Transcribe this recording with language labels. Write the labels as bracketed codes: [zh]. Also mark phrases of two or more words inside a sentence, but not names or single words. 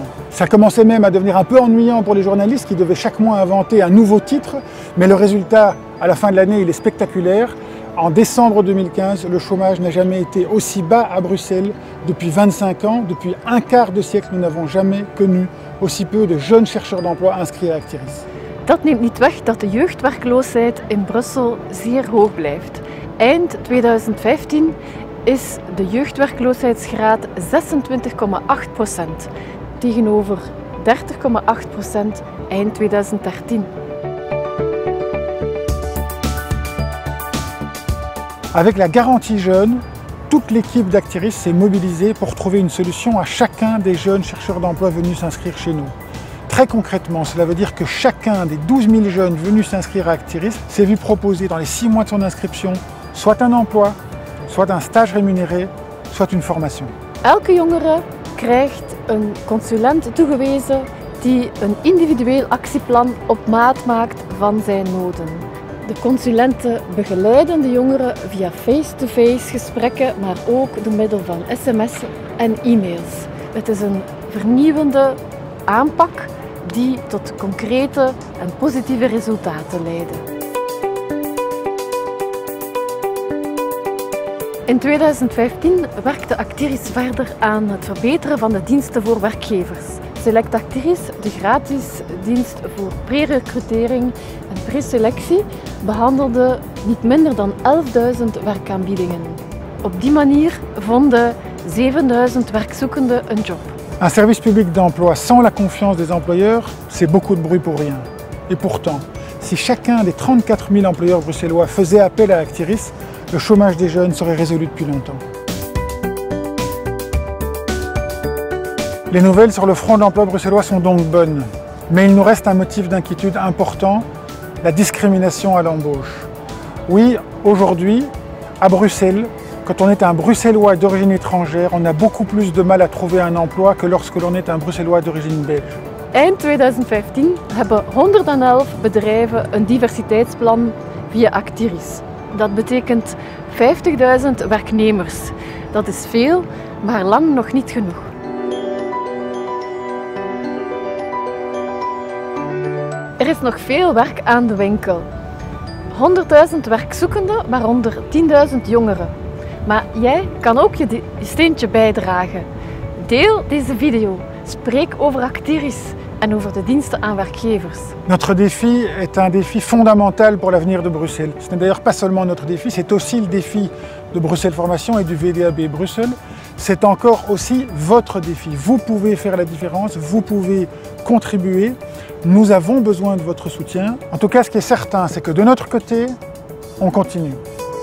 [fr] Ça commençait même à devenir un peu ennuyant pour les journalistes qui devaient chaque mois inventer un nouveau titre, mais le résultat à la fin de l'année, il est spectaculaire. En décembre 2015, le chômage n'a jamais été aussi bas à Bruxelles depuis 25 ans. Depuis un quart de siècle, nous n'avons jamais connu aussi peu de jeunes chercheurs d'emploi inscrits à Actiris. [nl] Dat neemt niet weg dat de jeugdwerkloosheid in Brussel zeer hoog blijft. Eind 2015 is de jeugdwerkloosheidsgraad 26,8% tegenover 30,8% eind 2013. [fr] Avec la garantie jeune, toute l'équipe d'Actiris s'est mobilisée pour trouver une solution à chacun des jeunes chercheurs d'emploi venus s'inscrire chez nous. Très concrètement, cela veut dire que chacun des 12 000 jeunes venus s'inscrire à Actiris s'est vu proposer dans les 6 mois de son inscription soit un emploi, soit un stage rémunéré, soit une formation. [nl] Elke jongere krijgt een consulent toegewezen die een individueel actieplan op maat maakt van zijn noden. De consulenten begeleiden de jongeren via face-to-face gesprekken, maar ook door middel van sms'en en e-mails. Het is een vernieuwende aanpak die tot concrete en positieve resultaten leiden. In 2015 werkte Actiris verder aan het verbeteren van de diensten voor werkgevers. Select Actiris, de gratis dienst voor pre-recrutering en preselectie, behandelde niet minder dan 11.000 werkaanbiedingen. Op die manier vonden 7.000 werkzoekenden een job. [fr] Un service public d'emploi sans la confiance des employeurs, c'est beaucoup de bruit pour rien. Et pourtant, si chacun des 34 000 employeurs bruxellois faisait appel à Actiris, le chômage des jeunes serait résolu depuis longtemps. Les nouvelles sur le front de l'emploi bruxellois sont donc bonnes, mais il nous reste un motif d'inquiétude important, la discrimination à l'embauche. Oui, aujourd'hui, à Bruxelles, quand on est un Bruxellois d'origine étrangère, on a beaucoup plus de mal à trouver un emploi que lorsque l'on est un Bruxellois d'origine belge. [nl] Eind 2015 hebben 111 bedrijven een diversiteitsplan via Actiris. Dat betekent 50.000 werknemers. Dat is veel, maar lang nog niet genoeg. Er is nog veel werk aan de winkel. 100.000 werkzoekenden, waaronder 10.000 jongeren. Maar jij kan ook je steentje bijdragen. Deel deze video, spreek over Actiris en over de diensten aan werkgevers. [fr] Notre défi est un défi fondamental pour l'avenir de Bruxelles. Ce n'est d'ailleurs pas seulement notre défi, c'est aussi le défi de Bruxelles Formation et du VDAB Bruxelles. C'est encore aussi votre défi. Vous pouvez faire la différence, vous pouvez contribuer. Nous avons besoin de votre soutien. En tout cas, ce qui est certain, c'est que de notre côté, on continue.